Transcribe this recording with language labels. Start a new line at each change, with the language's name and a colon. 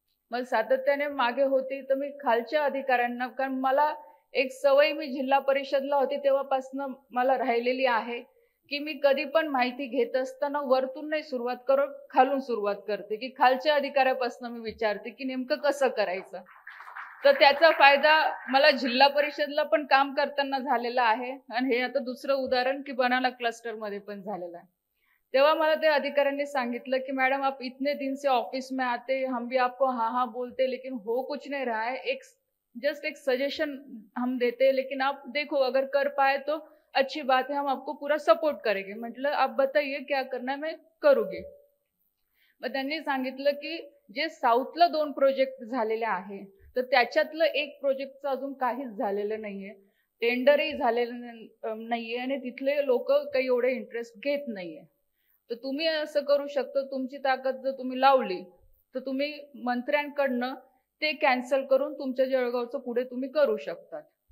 Marathi: मग सातत्याने मागे होती, तर मी खालच्या अधिकाऱ्यांना, कारण मला एक सवय मी जिल्हा परिषदला होती तेव्हापासून मला राहिलेली आहे, की मी कधी पण माहिती घेत असताना वरतून नाही सुरुवात करत, खालून सुरुवात करते, की खालच्या अधिकाऱ्यापासून मी विचारते की नेमकं कसं करायचं. तर त्याचा फायदा मला जिल्हा परिषदला पण काम करताना झालेला आहे आणि हे आता दुसरं उदाहरण की बनाना क्लस्टरमध्ये पण झालेलं आहे. तेव्हा मला ते अधिकाऱ्यांनी सांगितलं कि
Hindi: मैडम आप इतने दिन से ऑफिस में आते, हम भी आपको हाँ हाँ बोलते लेकिन हो कुछ नहीं रहा है, एक जस्ट एक सजेशन हम देते हैं, लेकिन आप देखो अगर कर पाए तो अच्छी बात है, हम आपको पूरा सपोर्ट करेंगे.
Marathi: म्हटलं
Hindi: आप बताइए क्या करना है, मैं करूंगी.
Marathi: मग त्यांनी सांगितलं की जे साऊथला 2 प्रोजेक्ट झालेले आहे, तर त्याच्यातलं एक प्रोजेक्टचं अजून काहीच झालेलं नाहीये. टेंडरही झालेलं नाहीये आणि तिथले लोक काही एवढे इंटरेस्ट घेत नाहीये. तर तुम्ही असं करू शकता, तुमची ताकद जर तुम्ही लावली तर तुम्ही मंत्र्यांकडनं ते कॅन्सल करून तुमच्या जळगावचं पुढे तुम्ही करू शकतात.